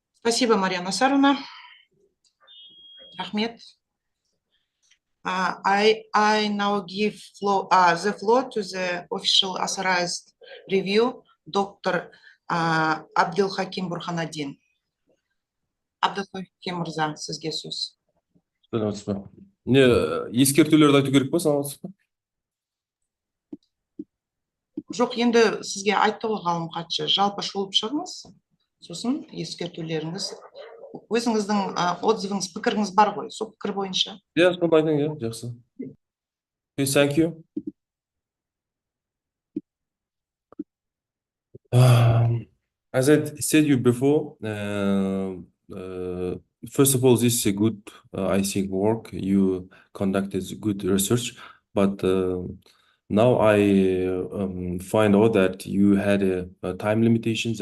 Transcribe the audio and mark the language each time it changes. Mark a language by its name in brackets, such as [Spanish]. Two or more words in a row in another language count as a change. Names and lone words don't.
[Russian] Спасибо, Мария Насаровна. [Kazakh] Rahmet. [English] I now give the floor to the official authorized review, Dr. Abdulhakim Burhanadin. [Kazakh] Abdulhakim Mырза, сізге сөз. Саламатсыз ба? Не, ескертулерді айту керек па, саламатсыз ба? Жоқ, енді сізге айтты ғой ғалым хатшы, жалпы шолып шығыңыз, сосын ескертулеріңіз, өзіңіздің отзывыңыз, пікіріңіз бар ғой, сол пікір бойынша. Иә, сонда айтайын, иә, жақсы. [English] Okay, thank you. As I said you before, first of all, this is a good, I think, work. You conducted good research, but now I find out that you had a time limitations.